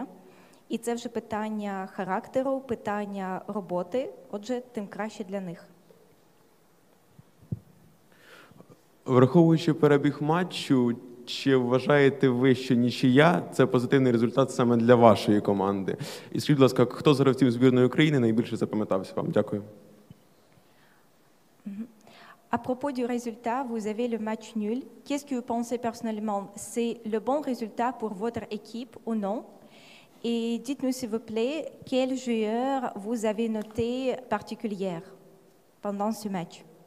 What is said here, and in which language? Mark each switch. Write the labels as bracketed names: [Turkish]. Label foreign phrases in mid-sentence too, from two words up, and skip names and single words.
[Ukrainian] І це вже питання характеру, питання роботи, отже, тим краще для них. Враховуючи перебіг матчу, чи вважаєте ви, що нічия – це позитивний результат саме для вашої команди? І скажіть, будь ласка, хто з гравців збірної України найбільше запам'ятався вам? Дякую. [French] À propos du résultat, vous avez le match nul. Qu'est-ce que vous pensez personnellement? C'est le bon résultat pour votre équipe ou non? Et dites-nous s'il vous plaît, quel joueur vous avez noté particulier pendant ce match?